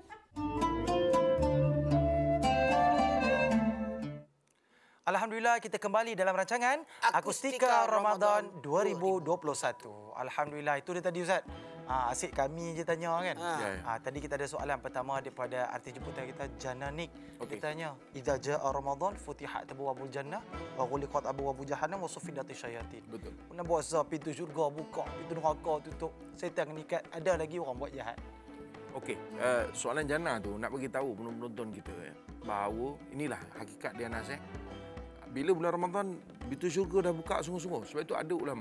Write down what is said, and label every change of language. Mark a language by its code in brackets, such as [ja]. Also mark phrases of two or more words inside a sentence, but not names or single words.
[ms] Alhamdulillah kita kembali dalam rancangan Akustika Ramadan 2021. Alhamdulillah itu dia tadi Ustaz. Asyik kami je tanya kan. Tadi kita ada soalan pertama daripada artis jemputan kita Jananik. Dia tanya, [ar] "إذا جاء رمضان فتحت أبواب الجنة وغلقت أبواب جهنم وصفدت الشياطين." [ms] Betul. Nak buat pintu syurga buka, pintu neraka tutup. Syaitan mengikat. Ada lagi orang buat jahat. Okey, soalan jannah tu nak bagi tahu penonton kita bahawa inilah hakikat dia Nas. Bila bulan Ramadan, pintu syurga dah buka sungguh-sungguh. Sebab itu ada ulama.